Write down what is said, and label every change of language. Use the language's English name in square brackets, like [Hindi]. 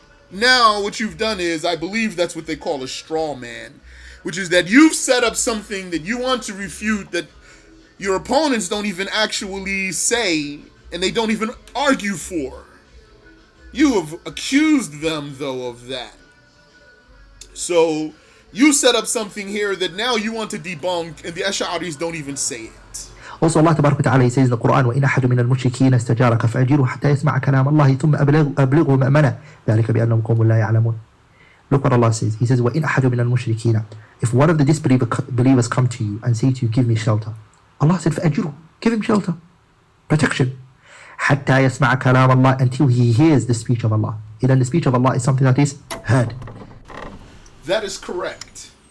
[English] Now, what you've done is, I believe that's what they call a straw man, which is that you've set up something that you want to refute that your opponents don't even actually say, and they don't even argue for. You have accused them, though, of that. So, you set up something here that now you want to debunk, and the Ash'aris don't even say it. Also, Allah Tabarak wa Ta'ala says in the Quran, [Arabic] وَإِنْ أَحَدٌ مِنَ الْمُشْرِكِينَ اسْتَجَارَكَ فَأَجِرْهُ حَتَّى يَسْمَعَ كَلَامَ اللَّهِ ثُمَّ أَبْلِغْهُ مَأْمَنَهُ ذَلِكَ بِأَنَّهُمْ قَوْمٌ لَا يَعْلَمُونَ. [English] Look what Allah says. He says, [Arabic] وَإِنْ أَحَدٌ مِنَ الْمُشْرِكِينَ. [English] If one of the disbelievers come to you and say to you, give me shelter. Allah said, [Arabic] فَأَجِرْهُ. [English] Give him shelter. Protection. [Arabic] حَتَّى يَسْمَعَ كَلَامَ اللَّهِ. [English] Until he hears the speech of Allah. Then the speech of Allah is something that is heard. That is correct.